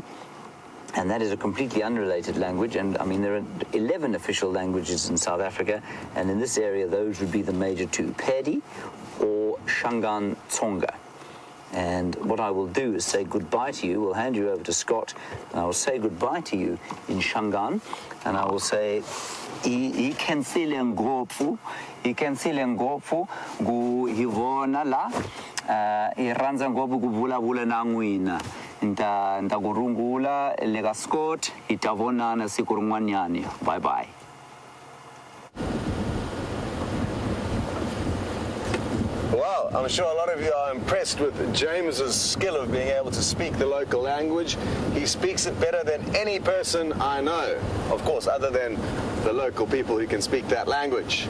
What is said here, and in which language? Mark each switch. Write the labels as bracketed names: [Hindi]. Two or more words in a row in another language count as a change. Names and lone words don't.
[English] And that is a completely unrelated language, and I mean there are 11 official languages in South Africa, and in this area those would be the major two, Pedi or Shangaan Tsonga. And what I will do is say goodbye to you. We'll hand you over to Scott, and I will say goodbye to you in Shangaan, and I will say [Tsonga] ikensile ngopfu hivona la iranza ngopfu kuvulavula na n'wina nta kurungula le ka Scott hitavonana siku rin'wanyani. [English] Bye bye. Well, I'm sure a lot of you are impressed with James's skill of being able to speak the local language. He speaks it better than any person I know, of course, other than the local people who can speak that language.